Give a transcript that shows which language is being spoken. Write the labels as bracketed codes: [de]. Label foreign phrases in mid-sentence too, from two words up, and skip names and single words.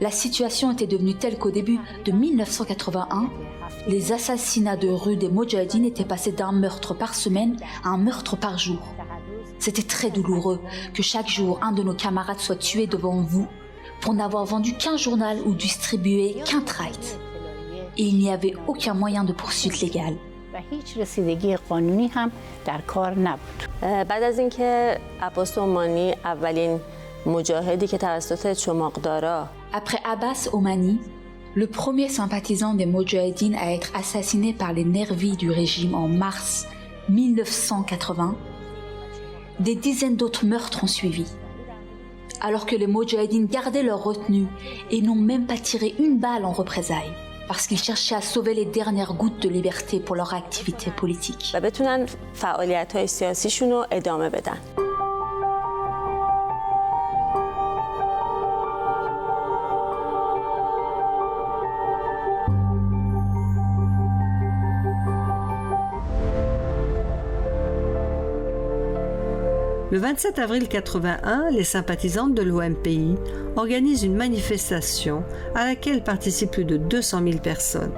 [fr] La situation était devenue telle qu'au début de 1981, les assassinats de rue des Moudjahidines étaient passés d'un meurtre par semaine à un meurtre par jour. C'était très douloureux que chaque jour un de nos camarades soit tué devant vous pour n'avoir vendu qu'un journal ou distribué qu'un tract. Et il n'y avait aucun moyen de poursuite légale. [fa] بعد از اینکه عباس اومانی اولین مجاهدی که توسط چماقدارا [fr] Après Abbas Omani, le premier sympathisant des Moudjahidines à être assassiné par les nervis du régime en mars 1980, des dizaines d'autres meurtres ont suivi. Alors que les Moudjahidines gardaient leur retenue et n'ont même pas tiré une balle en représailles, parce qu'ils cherchaient à sauver les dernières gouttes de liberté pour leur activité politique. [fa] و بتونن فعالیت‌های سیاسیشون رو ادامه بدن. [fr] Le 27 avril 81, les sympathisantes de l'OMPI organisent une manifestation à laquelle participent plus de 200 000 personnes.